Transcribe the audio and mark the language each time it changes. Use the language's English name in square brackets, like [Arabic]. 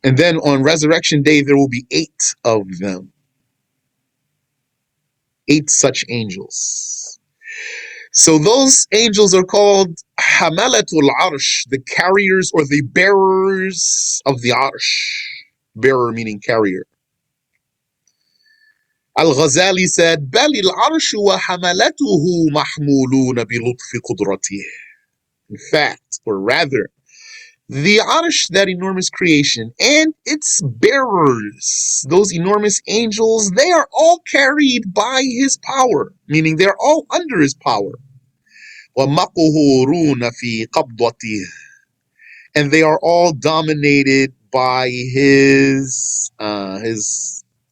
[English] And then on resurrection day, there will be 8 of them. 8 such angels. So those angels are called Hamalatul Arsh, the carriers or the bearers of the Arsh. Bearer meaning carrier. Al-Ghazali said, [Arabic] بَلِ الْعَرْشُ وَحَمَلَتُهُ مَحْمُولُونَ بِلُطْفِ قُدْرَتِهِ. [English] In fact, or rather, the Arsh, that enormous creation, and its bearers, those enormous angels, they are all carried by his power, meaning they're all under his power. [Arabic] وَمَقْهُورُونَ فِي قَبْضَتِهِ, [English] and they are all dominated by his qabdah.